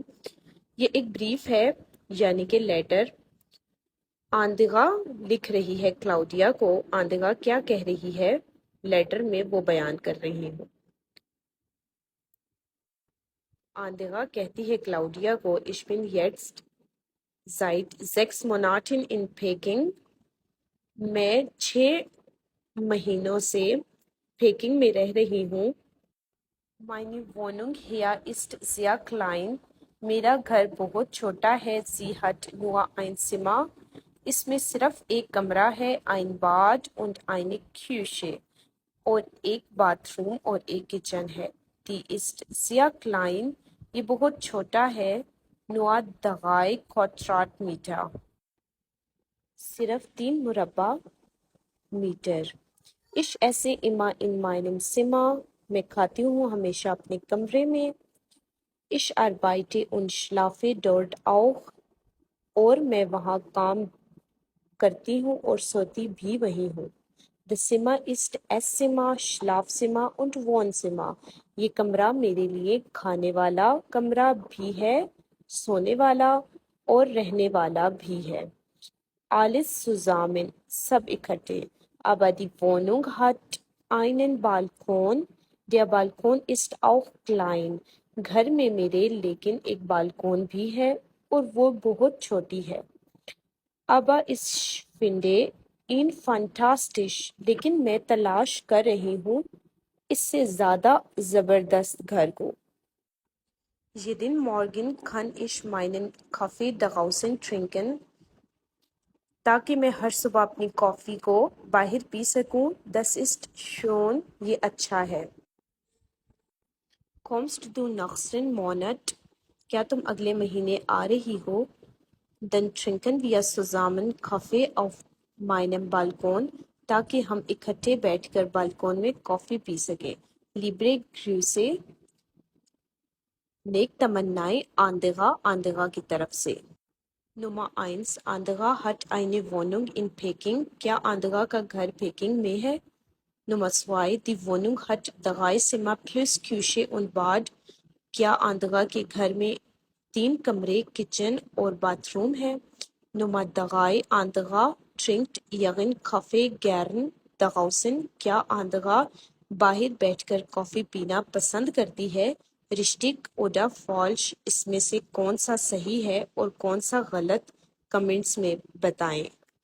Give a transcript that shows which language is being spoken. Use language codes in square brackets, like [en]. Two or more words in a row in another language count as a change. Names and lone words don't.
[ur] یہ ایک بریف ہے یعنی کہ لیٹر۔ آندغا لکھ رہی ہے کلاؤڈیا کو۔ آندغا کیا کہہ رہی ہے لیٹر میں وہ بیان کر رہی ہوں۔ آندغا کہتی ہے کلاؤڈیا کو [de] Ich bin jetzt seit 6 Monaten in Peking۔ [ur] میں 6 مہینوں سے پیکنگ میں رہ رہی ہوں۔ [de] Meine Wohnung hier ist sehr klein۔ [ur] میرا گھر بہت چھوٹا ہے۔ [de] Sie hat nur ein Zimmer۔ [ur] اس میں صرف ایک کمرہ ہے۔ [de] Ein Bad und eine Küche۔ [ur] اور ایک باتھ روم اور ایک کچن ہے۔ [de] Die ist sehr klein۔ [ur] یہ بہت چھوٹا ہے۔ [de] Nur 3 Quadratmeter۔ [ur] صرف 3 مربع میٹر۔ [de] Ich esse immer in meinem Zimmer۔ [ur] میں کھاتی ہوں ہمیشہ اپنے کمرے میں۔ [de] Ich arbeite und schlafe dort auch۔ [ur] اور میں وہاں کام کرتی ہوں اور سوتی بھی وہیں ہوں۔ [de] Das Zimmer ist Esszimmer، Schlafzimmer und Wohnzimmer۔ [ur] یہ کمرہ میرے لیے کھانے والا کمرہ بھی ہے، سونے والا اور رہنے والا بھی ہے۔ [de] Alles zusammen، [ur] سب اکٹھے۔ [de] Aber die Wohnung hat einen Balkon۔ Der Balkon ist auch klein۔ [ur] گھر میں میرے لیکن ایک بالکون بھی ہے اور وہ بہت چھوٹی ہے۔ [de] Aber ich finde ihn fantastisch۔ [ur] لیکن میں تلاش کر رہی ہوں اس سے زیادہ زبردست گھر کو۔ [de] Jeden Morgen kann ich meinen Kaffee draußen trinken۔ [ur] تاکہ میں ہر صبح اپنی کافی کو باہر پی سکوں۔ [de] Das ist schön، [ur] یہ اچھا ہے۔ [de] Kommst du nächsten Monat؟ [ur] کیا تم اگلے مہینے آ رہی ہو؟ [de] Dann trinken wir zusammen Kaffee auf meinem Balkon۔ [ur] تاکہ ہم اکٹھے بیٹھ کر بالکون میں کافی پی سکیں۔ [de] Liebe Grüße، [ur] نیک تمنائیں آندغا، آندغا کی طرف سے۔ [de] Nummer 1، Andrea hat eine Wohnung in Peking۔ [ur] کیا آندغا کا گھر پیکنگ میں ہے؟ [de] Nummer 2، Die Wohnung hat 3 Zimmer plus Küche und Bad۔ [ur] کیا آندغا کے گھر میں 3 کمرے، کچن اور باتھ روم ہے؟ [de] Nummer 3، Andrea trinkt ihren Kaffee gern draußen۔ [ur] کیا آندغا باہر بیٹھ کر کافی پینا پسند کرتی ہے؟ [de] رشٹک oder falsch، [ur] اس میں سے کون سا صحیح ہے اور کون سا غلط؟ کمنٹس میں بتائیں۔